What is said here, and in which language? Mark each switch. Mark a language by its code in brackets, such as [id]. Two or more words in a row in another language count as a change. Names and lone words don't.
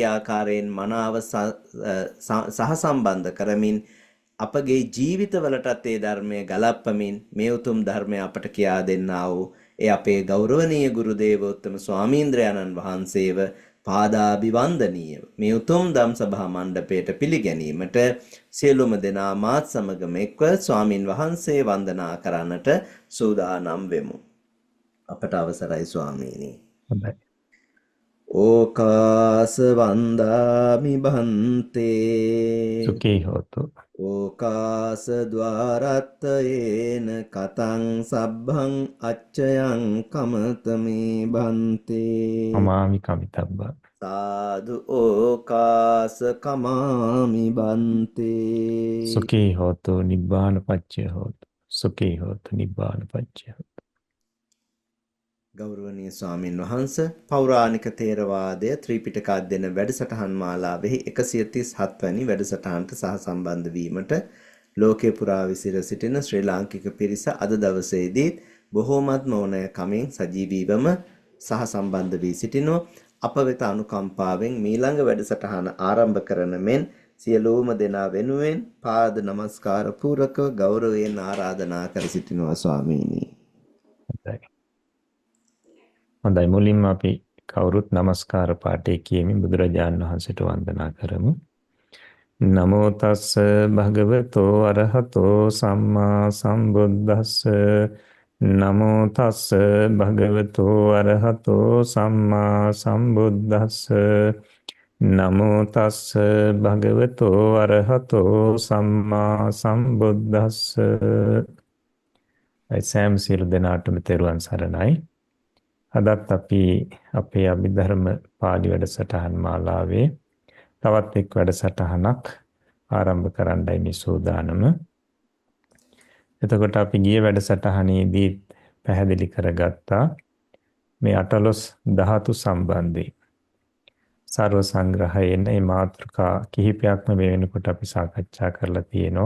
[si] ආකාරයෙන් මනාව සහසම්බන්ධ කරමින් අපගේ ජීවිතවලටත් ඒ ධර්මය ගලප්පමින් මේ උතුම් ධර්මය අපට කියා දෙන්නා වූ ඒ අපේ ගෞරවනීය ගුරු දේවෝත්තම ස්වාමීන්ද්‍රයාණන් වහන්සේව පාදාභිවන්දනීය මේ උතුම් ධම් සභා මණ්ඩපයට පිළිගැනීමට සියලුම දෙනා මාත් සමගම එක්ව ස්වාමින් වහන්සේ වන්දනා කරන්නට සූදානම් වෙමු. අපට අවසරයි ස්වාමීනි. හොඳයි. [pi] ඕකාස වන්දාමි බන්තේ සුඛී හෝතු. ඕකාස ద్వාරත්තයේන කතං සබ්බං අච්චයං කමතමේ බන්තේ අමාමි කමිතබ්බා. සාදු ඕකාස කමාමි බන්තේ සුඛී හෝතු නිබ්බාන පච්චය හෝතු. සුඛී හෝතු නිබ්බාන පච්චය හෝතු. [si] ගෞරවනීය ස්වාමින් වහන්සේ පෞරාණික තේරවාදය ත්‍රිපිටක අධ්‍යයන වැඩසටහන් මාලාවෙහි 137 වැනි වැඩසටහනට සහසම්බන්ධ වීමට ලෝකේ පුරා විසිර සිටින ශ්‍රී ලාංකික පිරිස අද දවසේදී බොහෝමත්ම ඕනෑකමින් සජීවීවම සහසම්බන්ධ වී සිටිනෝ අප වෙත අනුකම්පාවෙන් මීළඟ වැඩසටහන ආරම්භ කරන මෙන් සියලුම දෙනා වෙනුවෙන් පාද නමස්කාර පූරකව ගෞරවයෙන් ආරාධනා කර සිටිනවා ස්වාමීනි. හොඳයි, මුලින්ම අපි කවුරුත් නමස්කාර පාඨය කියමින් බුදුරජාණන් වහන්සේට වන්දනා කරමු. [pi] නමෝ තස්ස භගවතෝ අරහතෝ සම්මා සම්බුද්දස්ස. නමෝ තස්ස භගවතෝ අරහතෝ සම්මා සම්බුද්දස්ස. නමෝ තස්ස භගවතෝ අරහතෝ සම්මා සම්බුද්දස්ස. [si] සෑම සියලු දෙනාටම තෙරුවන් සරණයි. අදත් අපි අපේ අභිධර්ම පාළි වැඩසටහන් මාලාවේ තවත් එක් වැඩසටහනක් ආරම්භ කරන්නයි මේ සූදානම. එතකොට අපි ගිය වැඩසටහනේදී පැහැදිලි කරගත්තා මේ 18 ධාතු සම්බන්ධයෙන් සර්ව සංග්‍රහයෙන් මේ මාතෘකා කිහිපයක්ම මේ වෙනකොට අපි සාකච්ඡා කරලා තියෙනවා.